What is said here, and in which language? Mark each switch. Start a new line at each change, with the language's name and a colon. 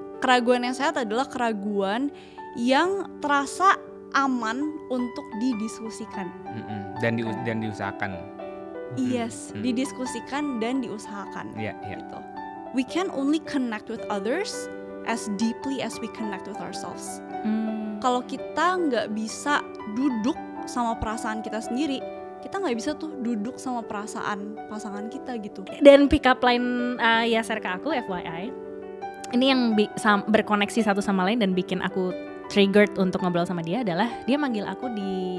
Indonesian: Keraguan yang sehat adalah keraguan yang terasa aman untuk didiskusikan. Dan diusahakan. Yes, didiskusikan dan diusahakan. Gitu.
English: We can only connect with others as deeply as we connect with ourselves.
Indonesian: Kalau kita nggak bisa duduk sama perasaan kita sendiri, kita nggak bisa tuh duduk sama perasaan pasangan kita gitu. Dan pick up line Yaser ke aku, FYI, ini yang berkoneksi satu sama lain dan bikin aku triggered untuk ngobrol sama dia adalah dia manggil aku di